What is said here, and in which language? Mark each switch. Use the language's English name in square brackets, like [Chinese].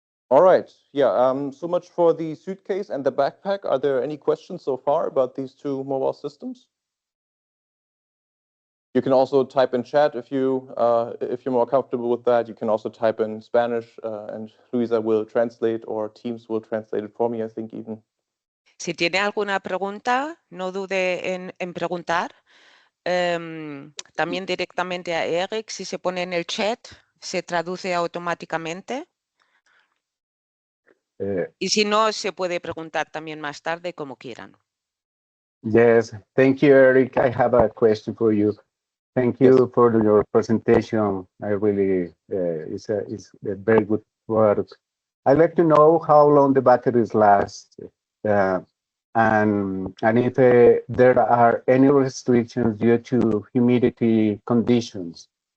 [English] All right, yeah, so much for the suitcase and the backpack. Are there any questions so far about these 2 mobile systems? You can also type in chat if you're more comfortable with that. You can also type in Spanish, and Luisa will translate, or Teams will translate it for me, I think, even. [Spanish] Si tiene alguna pregunta, no dude en preguntar. También directamente a Eric, si se pone en el chat, se traduce automáticamente. Y si no, se puede preguntar también más tarde, como quieran. [English] Yes, thank you, Eric. I have a question for you. Thank you for your presentation. I really, it's a very good work. I'd like to know how long the batteries last, and if there are any restrictions due to humidity conditions.